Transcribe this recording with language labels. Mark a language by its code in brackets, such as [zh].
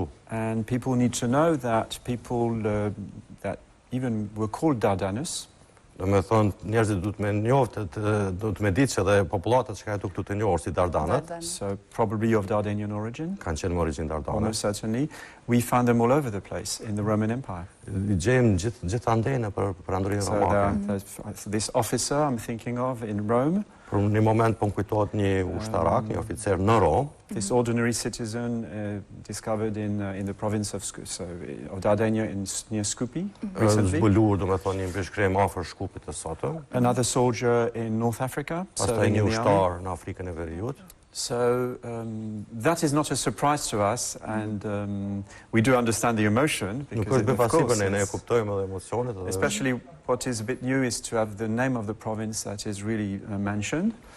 [en] And people need to know that people that even were called Dardanus. [sq] Do me thonë, njerëzit du të me ditë që dhe populatat që ka jetu këtu të njohur si Dardanët. [en] So probably of Dardanian origin. [sq] Kanë qenë me origjinë Dardane. [en] Almost certainly. We found them all over the place in the Roman Empire. [sq] Gjejmë gjithandej për perandorinë romake. [en] So this officer I'm thinking of in Rome. [sq] Për një moment po më kujtohet një ushtarak, një oficer në Rom. [en] This ordinary citizen discovered in the province of Dardania near Skopje recently. [sq] Zbuluar, do me thonë, një mbishkrem afër Shkupit të sotëm. [en] Another soldier in North Africa. [sq] Pastaj një ushtar në Afrikën e Veriut. [en] So that is not a surprise to us, and we do understand the emotion, because of course, especially what is a bit new is to have the name of the province that is really mentioned.